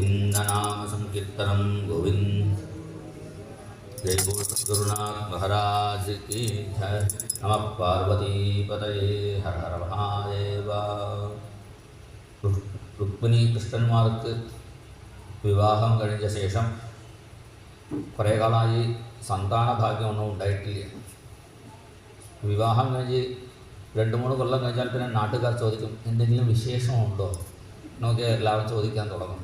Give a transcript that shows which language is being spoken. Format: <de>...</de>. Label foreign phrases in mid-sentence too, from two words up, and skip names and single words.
<sa>गोविन्दनाम संकीर्तनं</sa> <hi>गोविंद। जय बोल सद्गुरुनाथ महाराज की जय।</hi> <sa>नमः पार्वती पतये हर हर महादेव।</sa> <ml>രുക്മിണി കൃഷ്ണന്മാർക്ക് വിവാഹം കഴിഞ്ഞ ശേഷം കുറേ കാലമായി സന്താന ഭാഗ്യമൊന്നും ഉണ്ടായിട്ടില്ല. വിവാഹം കഴിഞ്ഞ് 2-3 കൊല്ലം കഴിഞ്ഞാൽ പിന്നെ നാട്ടുകാർ ചോദിക്കും, എന്തെങ്കിലും വിശേഷമുണ്ടോ എന്നൊക്കെ എല്ലാവരും ചോദിക്കാൻ തുടങ്ങും.</ml>